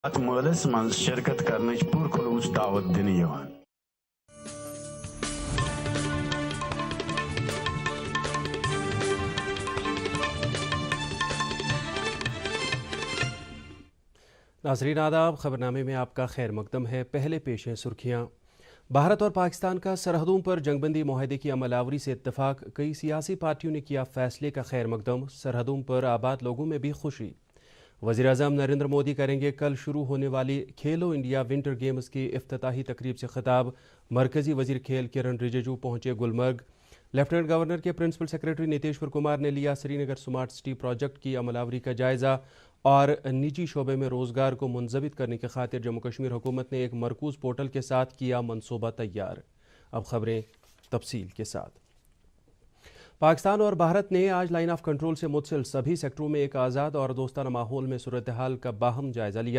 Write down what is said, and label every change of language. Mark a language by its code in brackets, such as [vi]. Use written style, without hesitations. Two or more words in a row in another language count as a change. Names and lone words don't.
[ks] ات مٲلس منٛز شرکت کرنٕچ پُرخلوٗص دعوت دِنہٕ یِوان۔ [ur] ناظرین آداب، خبرنامے میں آپ کا خیر مقدم ہے۔ پہلے پیش ہیں سرخیاں۔ بھارت اور پاکستان کا سرحدوں پر جنگ بندی معاہدے کی عمل آوری سے اتفاق، کئی سیاسی پارٹیوں نے کیا فیصلے کا خیر مقدم، سرحدوں پر آباد لوگوں میں بھی خوشی۔ وزیر اعظم نریندر مودی کریں گے کل شروع ہونے والی کھیلو انڈیا ونٹر گیمز کی افتتاحی تقریب سے خطاب، مرکزی وزیر کھیل کرن رجیجو پہنچے گلمرگ۔ لیفٹننٹ گورنر کے پرنسپل سیکرٹری نتیشور کمار نے لیا سری نگر سمارٹ سٹی پروجیکٹ کی عمل آوری کا جائزہ، اور نجی شعبے میں روزگار کو منضبط کرنے کی خاطر جموں کشمیر حکومت نے ایک مرکوز پورٹل کے ساتھ کیا منصوبہ تیار۔ اب خبریں تفصیل کے ساتھ۔ پاکستان اور بھارت نے آج لائن آف کنٹرول سے متصل سبھی سیکٹروں میں ایک آزاد اور دوستانہ ماحول میں صورتحال کا باہم جائزہ لیا۔